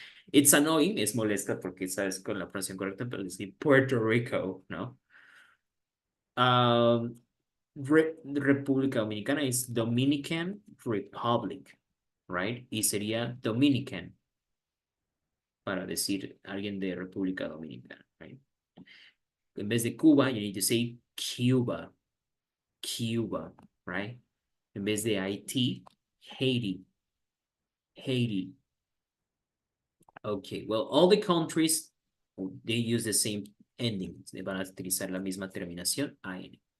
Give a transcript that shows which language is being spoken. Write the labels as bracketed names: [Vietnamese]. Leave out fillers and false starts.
[Spanish] It's annoying, es molesta porque sabes con la pronunciación correcta, pero decir Puerto Rico, ¿no? [English] República Dominicana is Dominican Republic, right? [Spanish] Y sería Dominican para decir alguien de República Dominicana, right? [English] En vez de Cuba, you need to say Cuba, Cuba, right? [Spanish] En vez de Haití, Haiti, Haiti. [English] Okay, well, all the countries, they use the same ending. [Spanish] Van a utilizar la misma terminación, AN.